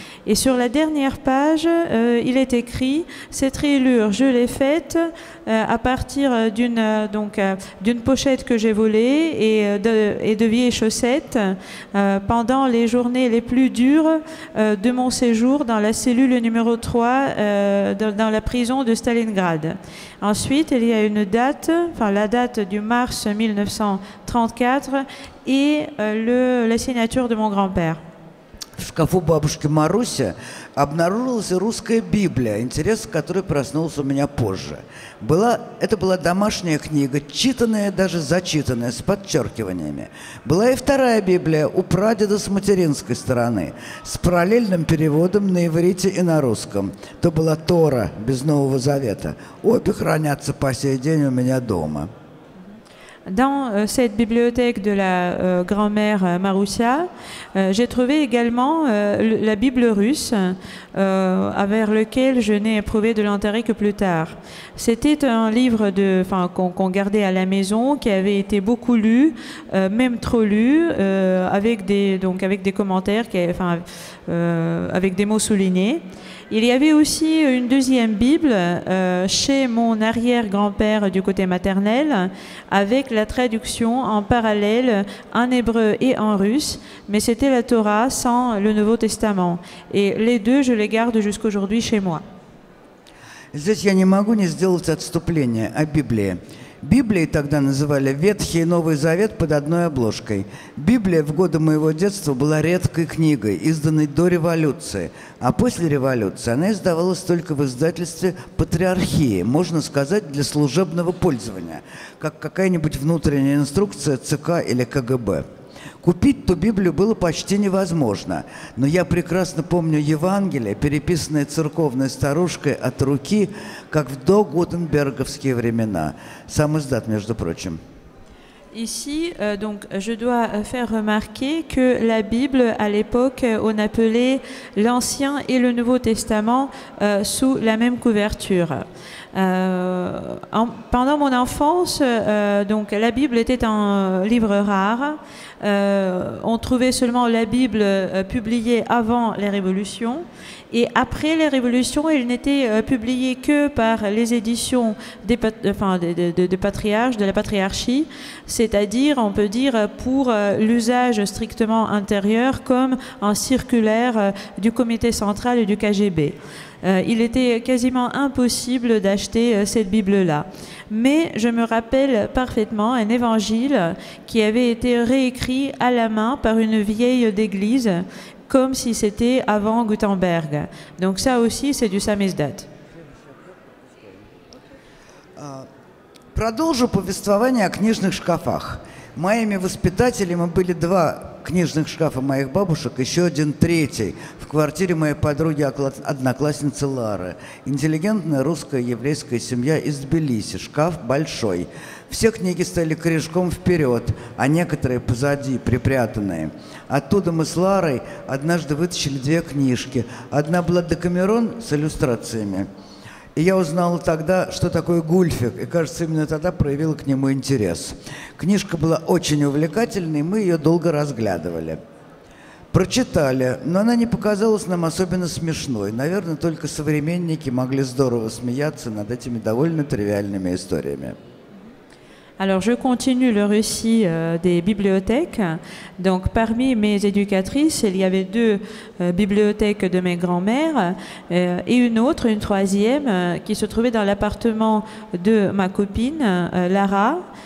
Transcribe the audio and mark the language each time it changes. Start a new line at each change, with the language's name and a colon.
French: Et sur la dernière page, il est écrit: cette rayure, je l'ai faite à partir d'une pochette que j'ai volée et de vieilles chaussettes pendant les journées les plus dures de mon séjour dans la cellule numéro 3 dans la prison de Stalingrad. Ensuite, il y a une date, la date du mars 1934 et la signature de mon grand-père.
Russian: В шкафу бабушки Маруси обнаружилась и русская Библия, интерес к которой проснулся у меня позже. Это была домашняя книга, читанная, даже зачитанная, с подчеркиваниями. Была и вторая Библия у прадеда с материнской стороны, с параллельным переводом на иврите и на русском. То была Тора без Нового Завета. Обе хранятся по сей день у меня дома.
French: Dans cette bibliothèque de la grand-mère Maroussia, j'ai trouvé également la Bible russe, avec lequel je n'ai éprouvé de l'intérêt que plus tard. C'était un livre qu'on gardait à la maison, qui avait été beaucoup lu, même trop lu, avec des commentaires, avec des mots soulignés. Il y avait aussi une deuxième Bible chez mon arrière-grand-père du côté maternel, avec la traduction en parallèle en hébreu et en russe, mais c'était la Torah sans le Nouveau Testament. Et les deux, je les garde jusqu'aujourd'hui chez moi.
Russian: Здесь я не могу не сделать отступление о Библии. Библией тогда называли Ветхий и Новый Завет под одной обложкой. Библия в годы моего детства была редкой книгой, изданной до революции. А после революции она издавалась только в издательстве «Патриархии», можно сказать, для служебного пользования, как какая-нибудь внутренняя инструкция ЦК или КГБ. Купить ту Библию было почти невозможно, но я прекрасно помню Евангелие, переписанное церковной старушкой от руки, как в догутенберговские времена. Сам издат, между прочим.
French: Ici, donc, je dois faire remarquer que la Bible, à l'époque, on appelait l'Ancien et le Nouveau Testament sous la même couverture. Pendant mon enfance, donc, la Bible était un livre rare. On trouvait seulement la Bible publiée avant les révolutions. Et après les révolutions, elle n'était publiée que par les éditions des patriarches, de la patriarchie, c'est-à-dire, on peut dire, pour l'usage strictement intérieur, comme un circulaire du comité central et du KGB. Il était quasiment impossible d'acheter cette Bible-là. Mais je me rappelle parfaitement un évangile qui avait été réécrit à la main par une vieille d'église, comme si c'était avant Gutenberg. Donc ça aussi, c'est du самиздат.
Russian: Продолжу повествование о книжных шкафах. Моими воспитателями были 2 книжных шкафа моих бабушек, еще один третий в квартире моей подруги, одноклассницы Лары. Интеллигентная русская еврейская семья из Тбилиси. Шкаф большой. Все книги стояли корешком вперед, а некоторые позади, припрятанные. Оттуда мы с Ларой однажды вытащили 2 книжки. Одна была «Декамерон» с иллюстрациями. И я узнала тогда, что такое гульфик, и, кажется, именно тогда проявила к нему интерес. Книжка была очень увлекательной, мы ее долго разглядывали. Прочитали, но она не показалась нам особенно смешной. Наверное, только современники могли здорово смеяться над этими довольно тривиальными историями.
French: Alors, je continue le récit des bibliothèques. Donc, parmi mes éducatrices, il y avait 2 bibliothèques de mes grands-mères et une autre, une troisième, qui se trouvait dans l'appartement de ma copine, Lara.